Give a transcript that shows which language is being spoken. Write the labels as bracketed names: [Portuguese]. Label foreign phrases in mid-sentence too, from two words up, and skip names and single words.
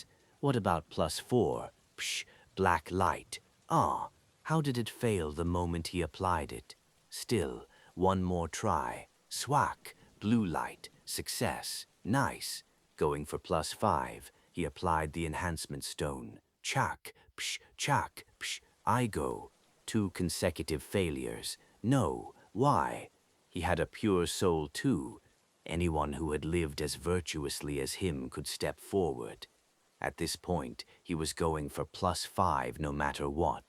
[English] What about +4? Psh, black light. Ah, how did it fail the moment he applied it? Still, one more try. Swack, blue light, success. Nice. Going for +5, he applied the enhancement stone. Chak, psh, chak, psh, I go. 2 consecutive failures. No, why? He had a pure soul too. Anyone who had lived as virtuously as him could step forward. At this point, he was going for +5 no matter what.